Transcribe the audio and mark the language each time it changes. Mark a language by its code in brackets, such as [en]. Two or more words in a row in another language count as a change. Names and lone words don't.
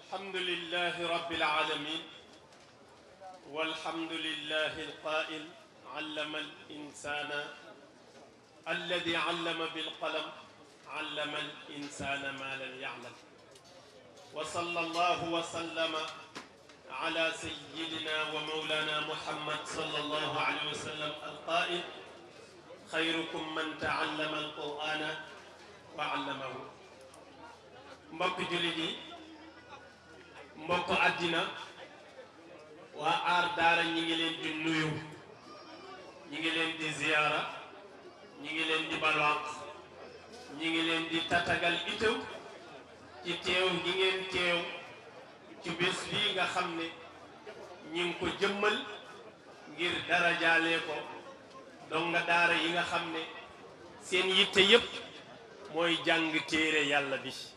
[ar] الحمد لله رب العالمين والحمد لله القائل علم الإنسان الذي علم بالقلم علم الإنسان ما لم يعلم وصلى الله وسلم على سيدنا ومولانا محمد صلى الله عليه وسلم القائل خيركم من تعلم القرآن وعلمه [wo] mbokk jullit yi mbokk àddina waa aar daara ñi ngi leen di nuyu ñi ngi leen di ziyaara ñi ngi leen di balwaq ñi ngi leen di tatagal itew ci teew gi ngeen teew ci bés bii nga xam ne ñi ngi ko jëmmal ngir dara jaalee ko donga daara yi nga xam ne seen yitte yépp mooy jàng téere yàlla bi